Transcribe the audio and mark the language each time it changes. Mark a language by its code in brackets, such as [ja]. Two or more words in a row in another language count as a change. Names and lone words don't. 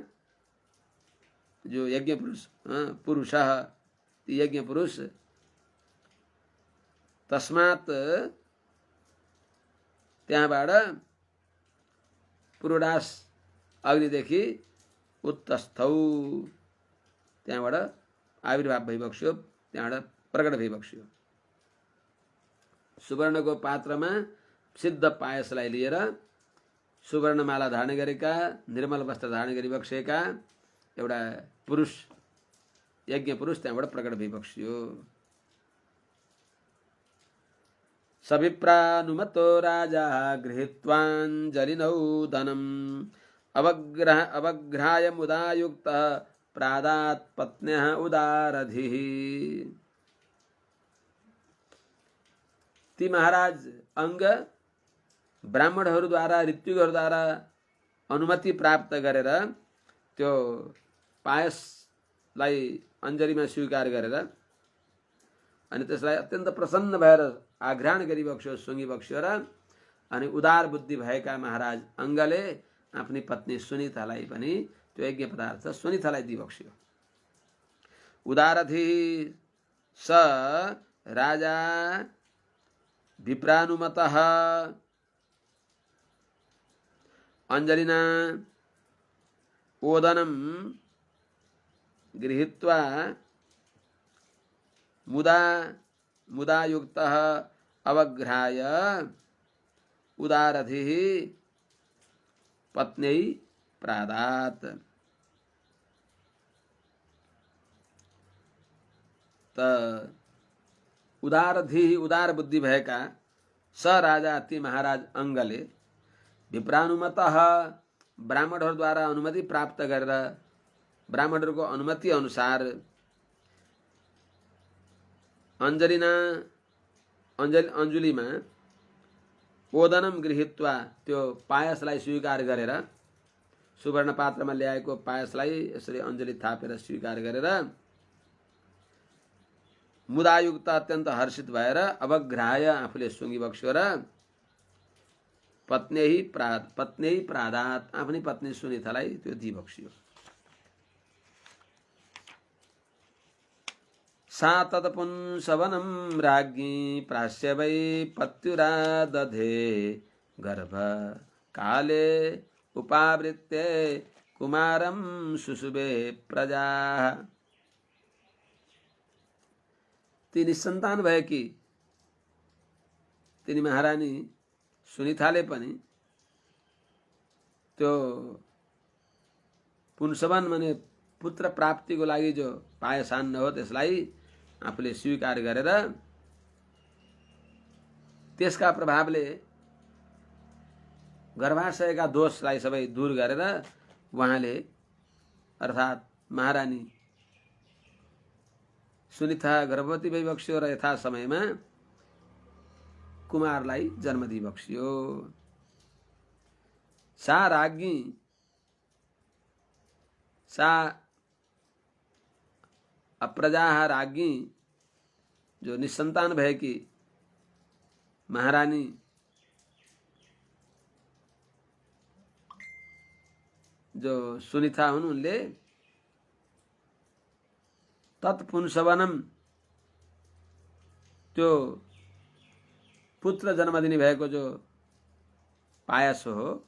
[ne] जो यज्ञ पुरुष यज्ञ पुरुष तस्मात् त्यहाँबाट पुरोडास अग्निदेखि उत्तस्थौ त्यहाँबाट आविर्भाव भइबक्स्यो त्यहाँबाट प्रकट भइबक्स्यो। सुवर्णको पात्रमा सिद्ध पायसलाई लिएर सुवर्णमाला धारण गरेका निर्मल वस्त्र धारण गरिबक्सेका एउटा पुरुष यज्ञ पुरुष त्यहाँबाट प्रकट भइबक्स्यो। [sa] सविप्रानुमतो राजा गृहीत्वाञ्जलिनौ धनम् अवग्राह्य मुदायुक्त प्रादात् पत्न्यः उदारधिः। [ne] ती महाराज अंग ब्राह्मणहरूद्वारा ऋत्विकहरूद्वारा अनुमति प्राप्त गरेर त्यो पायसलाई अञ्जलीमा स्वीकार गरेर अनि त्यसलाई अत्यन्त प्रसन्न भएर आग्रहण गरिबक्स्यो सुँगिबक्स्यो र अनि उदार बुद्धि भएका महाराज अंगले आफ्नी पत्नी सुनितालाई पनि त्यो यज्ञ पदार्थ सुनितालाई दिबक्स्यो। [sa] उदारधि स राजा विप्रानुमतः अंजलिना ओदनम गृहीत्वा मुदायुक्तः अवग्राह्य उदारधिः पत्न्यै प्रादात्। [ne] त उदारधि उदार बुद्धि भएका [sa] स राजा [ne] ती महाराज अंगले विप्रानुमतः ब्राह्मणहरूद्वारा अनुमति प्राप्त गरेर ब्राह्मणहरूको अनुमति अनुसार अंजलीमा [sa] ओदनम गृहीत्वा [ne] त्यो पायसलाई स्वीकार गरेर सुवर्ण पात्रमा ल्याएको पायसलाई यसरी अञ्जली थापेर स्वीकार गरेर मुदायुक्त अत्यन्त हर्षित भएर अवग्राह्य आफूले सुँगी बक्स्यो र [sa] पत्न्यै प्रादात [ne] आफ्नै पत्नी सुनितालाई त्यो दिबक्स्यो। [sa] सा तत्पुंसवनं राज्ञी प्रास्य वै पत्युरा दधे गर्भ काले उपावृत्ते कुमारं सुसुबे प्रजा। [ne] ती निसन्तान भएकी तिनी महारानी सुनिताले पनि त्यो पुंसवन माने पुत्र प्राप्तिको लागि जो पायसान्न हो त्यसलाई आफूले स्वीकार गरेर त्यसका प्रभावले गर्भाशयका दोषलाई सबै दूर गरेर उहाँले अर्थात् महारानी सुनिता गर्भवती भइबक्स्यो र यथा समयमा कुमारलाई जन्म दिइबक्स्यो। [sa] सा राज्ञी सा अप्रजा राज्ञी [ne] जो निसन्तान भएकी महारानी जो सुनिता हुन् उनले तत्पुंसवनम त्यो पुत्र जन्म दिने भएको जो पायस हो